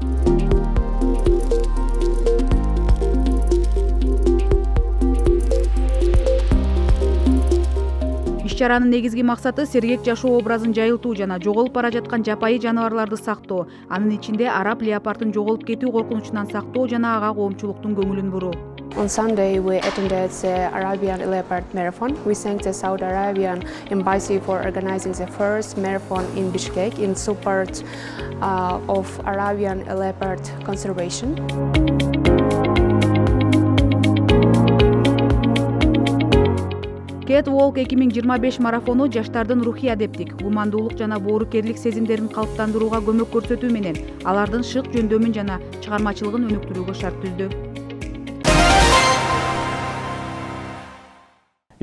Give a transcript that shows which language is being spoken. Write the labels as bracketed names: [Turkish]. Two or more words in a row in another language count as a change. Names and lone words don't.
[Kyrgyz] Иш-чаранын негизги максаты сергек жашоо образын жайылтуу жана жоголуп бара жаткан жапайы жаныбарларды сактоо, анын ичинде араб леопардын жоголуп кетүү коркунучунан сактоо жана ага коомчулуктун көңүлүн буруу. [English] On Sunday, we attended the Arabian Leopard Marathon. We thank the Saudi Arabian Embassy for organizing the first marathon in Bishkek in support of Arabian leopard conservation. [Kyrgyz] Кет Уолк 2025 марафону жаштардын рухий адептик, гумандуулук жана боорукерлик сезимдерин калыптандырууга көмөк көрсөтүү менен алардын шык жөндөмүн жана чыгармачылыгын өнүктүрүүгө шарт түздү.